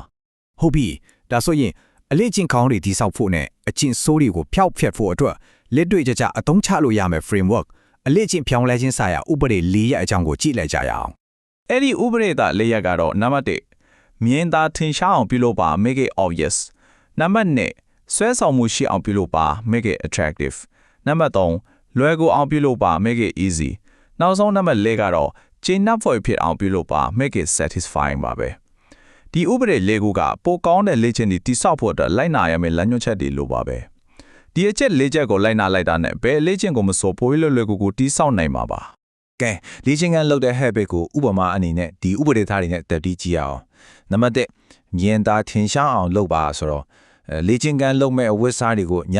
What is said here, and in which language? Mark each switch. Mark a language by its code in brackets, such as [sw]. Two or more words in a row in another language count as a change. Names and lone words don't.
[my] ဟုတ်ပြီဒါဆိုရင်အလေးချင်းကောင်းတွေတိဆောက်ဖို့နဲ့အချင်းဆိုးတွေကိုဖျောက်ဖျက်ဖို့အတွက်လက်တွေ့ကြအသုံးချလို့ရမယ် framework အလေးချင်းဖြောင်းလဲခြင်းဆိုင်ရာဥပဒေ၄ရပ်အကြောင်းကိုကြည့်လိုက်ကြရအောင် အဲ့ဒီဥပဒေသား၄ရပ်ကတော့နံပါတ်1မြင်သာထင်ရှားအောင်ပြုလုပ်ပါ [en] make it obvious [my] နံပါတ်2ဆွဲဆောင်မှုရှိအောင်ပြုလုပ်ပါ [en] make it attractive [my] နံပါတ်3လွယ်ကူအောင်ပြုလုပ်ပါ [en] make it easy [my] နောက်ဆုံးနံပါတ်4ကတော့ကျင့်နှံ့ဖွယ်ဖြစ်အောင်ပြုလုပ်ပါ [en] make it satisfying [my] ပါပဲဒီဥပဒေ ၄ခုကပိုကောင်းတဲ့လေ့ကျင့်တွေတိစောက်ဖို့အတွက်လိုက်နာရမယ့်လမ်းညွှန်ချက်တွေလိုပါပဲဒီအချက်၄ချက်ကိုလိုက်နာလိုက်တာနဲ့ဘယ်လေ့ကျင့်ကိုမဆိုပိုလွယ်လွယ်ကူကူတိစောက်နိုင်မှာပါကဲလေ့ကျင့်ခန်းလုပ်တဲ့ habit ကိုဥပမာအနေနဲ့ဒီဥပဒေသားတွေနဲ့တက်ပြီးကြည့်ရအောင်နံပါတ်1မြင်သာထင်ရှားအောင်လုပ်ပါဆိုတော့လေ့ကျင့်ခန်းလုပ်မဲ့အဝတ်စားတွေကိုညာ